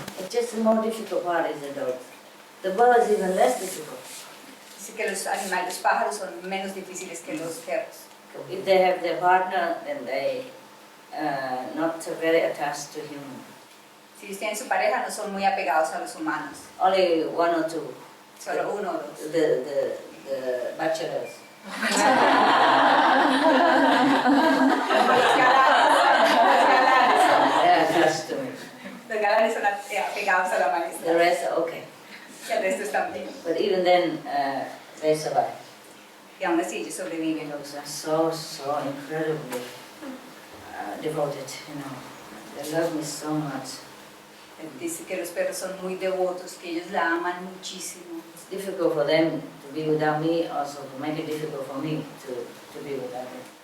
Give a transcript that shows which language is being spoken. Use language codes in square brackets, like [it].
[en] Just the more difficult part is the dog. The bird is even less difficult. [es] Dice que los animales, los pájaros son menos difíciles que los perros. [en] If they have their partner, then they not very attached to human. [es] Si tienen su pareja, no son muy apegados a los humanos. [en] Only 1 or 2. [es] Solo 1 o 2. [en] The bachelors. They're attached to me. [es] Los galanes son apegados a la maestra. [en] The rest are okay. [es] Y el resto están bien. [en] But even then, they survive. [es] Y aún así ellos sobreviven. [en] Dogs are so incredibly devoted, you know. They love me so much. [es] Dice que los perros son muy devotos, que ellos la aman muchísimo. [en] It's difficult for them to be without me, also to make it difficult for me to be without them.